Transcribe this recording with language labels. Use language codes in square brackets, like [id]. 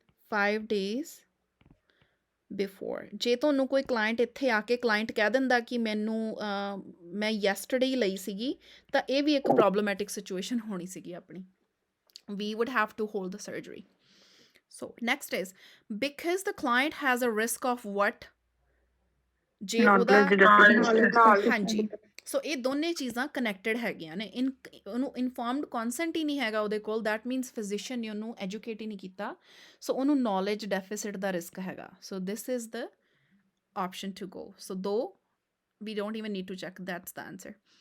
[pa] 5 days before. ਜੇ ਤੁਹਾਨੂੰ ਕੋਈ ਕਲਾਇੰਟ ਇੱਥੇ ਆ ਕੇ ਕਲਾਇੰਟ ਕਹਿ ਦਿੰਦਾ ਕਿ ਮੈਨੂੰ ਮੈਂ ਯੈਸਟਰਡੇ ਹੀ ਲਈ ਸੀਗੀ, ਤਾਂ ਇਹ ਵੀ ਇੱਕ ਪ੍ਰੋਬਲਮੈਟਿਕ ਸਿਚੁਏਸ਼ਨ ਹੋਣੀ ਸੀਗੀ ਆਪਣੀ। [en] we would have to hold the surgery. So next is because the client has a risk of what? [pa] ਜੇ ਉਹਦਾ ਹਾਂਜੀ ਸੋ ਇਹ ਦੋਨੇ ਚੀਜ਼ਾਂ ਕਨੈਕਟਡ ਹੈਗੀਆਂ ਨੇ। ਉਹਨੂੰ ਇਨਫੋਰਮਡ ਕੌਨਸੈਂਟ ਹੀ ਨਹੀਂ ਹੈਗਾ ਉਹਦੇ ਕੋਲ, ਦੈਟ ਮੀਨਸ ਫਿਜ਼ੀਸ਼ੀਅਨ ਨੇ ਉਹਨੂੰ ਐਜੂਕੇਟ ਹੀ ਨਹੀਂ ਕੀਤਾ, ਸੋ ਉਹਨੂੰ ਨੌਲੇਜ ਡੈਫਿਸਿਟ ਦਾ ਰਿਸਕ ਹੈਗਾ। [en] So this is the option to go. [pa] ਸੋ ਦੋ [en] We don't even need to check, that's the answer.